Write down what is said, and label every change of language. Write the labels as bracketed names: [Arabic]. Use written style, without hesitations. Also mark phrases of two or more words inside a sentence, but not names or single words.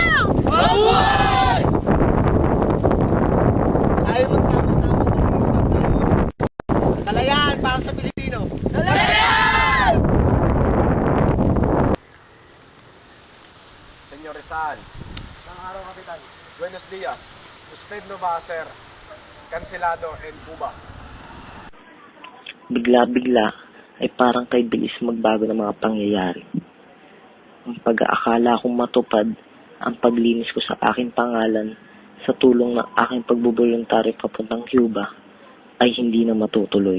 [Filipino] Mabuhay! Tayo magsama-sama sa isang tayo. Kalayaan para sa Pilipino! Kalayaan! Senyor Rizal. Isang araw, Kapitan. [Spanish] Buenos dias. Usted no va a ser cancelado en Cuba. [Filipino] Bigla-bigla ay parang kay bilis magbago ng mga pangyayari. Ang pag-aakala kong matupad ang paglinis ko sa aking pangalan sa tulong ng aking pagbubuluntaryo papuntang Cuba ay hindi na matutuloy.